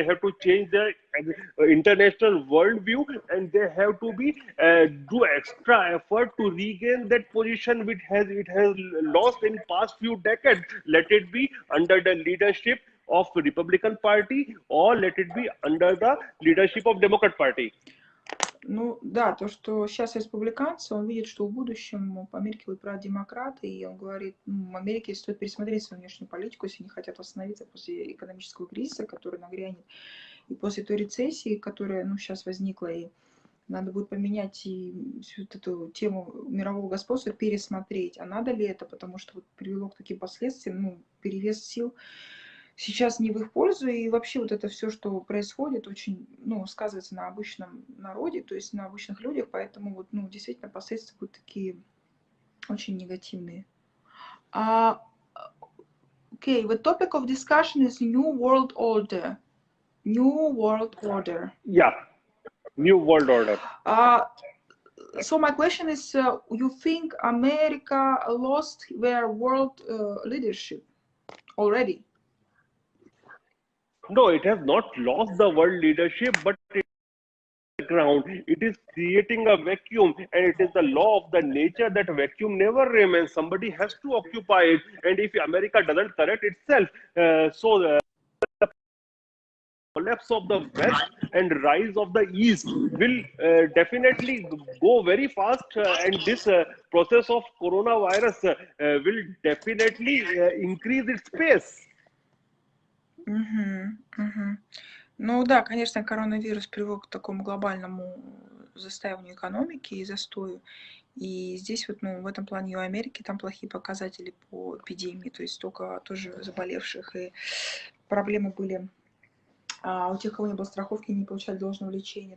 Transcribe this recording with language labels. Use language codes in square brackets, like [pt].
[en] They have to change their international worldview, and they have to be do extra effort to regain that position which it has lost in past few decades. Let it be under the leadership of Republican Party, or let it be under the leadership of Democrat Party. [ru] Ну, да, то, что сейчас республиканцы, он видит, что в будущем по Америке будут править демократы, и он говорит, ну, в Америке стоит пересмотреть свою внешнюю политику, если они хотят восстановиться после экономического кризиса, который нагрянет, и после той рецессии, которая, ну, сейчас возникла, и надо будет поменять и всю эту тему мирового господства, пересмотреть, а надо ли это, потому что вот привело к таким последствиям, ну, перевес сил сейчас не в их пользу, и вообще вот это все, что происходит, очень, ну, сказывается на обычном народе, то есть на обычных людях, поэтому вот, ну, действительно последствия будут такие очень негативные. [en] Okay, the topic of discussion is New World Order. New World Order. Yeah, new world order. So my question is, you think America lost their world leadership already? No, it has not lost the world leadership, but ground. It is creating a vacuum, and it is the law of the nature that vacuum never remains. Somebody has to occupy it, and if America doesn't correct itself, so the collapse of the West and rise of the East will definitely go very fast, and this process of coronavirus will definitely increase its pace. Мгм, мгм. [ru] Ну да, конечно, коронавирус привел к такому глобальному застоянию экономики и застою. И здесь вот, ну, в этом плане у Америки там плохие показатели по эпидемии, то есть столько тоже заболевших, и проблемы были у тех, кого не было страховки, не получали должного лечения.